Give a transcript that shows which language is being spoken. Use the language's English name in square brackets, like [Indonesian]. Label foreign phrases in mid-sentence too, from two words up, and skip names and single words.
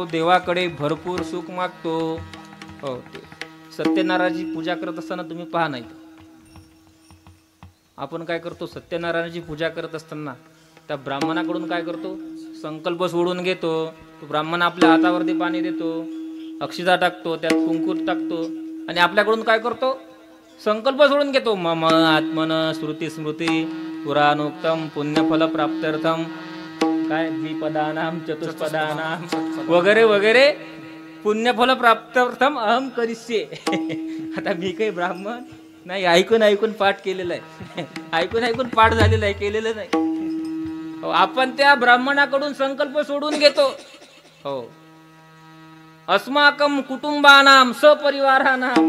[Marathi] देवाकडे भरपूर सुख मागतो. हो, सत्यनारायणाची पूजा करत असताना तुम्ही पहा नाही, आपण काय करतो? सत्यनारायणाची पूजा करत असताना त्या ब्राह्मणाकडून काय करतो? संकल्प सोडून घेतो. तो ब्राह्मण आपल्या हातावरती पाणी देतो, अक्षिता टाकतो, त्यात कुंकू टाकतो आणि आपल्याकडून काय करतो? संकल्प सोडून घेतो. [Sanskrit] मम आत्मन श्रुती स्मृती पुराणोक्तम पुण्यफल प्राप्त्यर्थम काय द्विपदानाम चतुष्पदानाम [Marathi] वगैरे वगैरे [Sanskrit] पुण्यफल प्राप्त्यर्थम अहम करिष्ये. [Marathi] आता मी काही ब्राह्मण नाही, ऐकून ऐकून पाठ केलेला आहे, ऐकून ऐकून पाठ झालेला आहे, केलेलं नाही. आपण त्या ब्राह्मणाकडून संकल्प सोडून घेतो. [Sanskrit] हो, अस्माकम कुटुंबानाम सपरिवारानाम.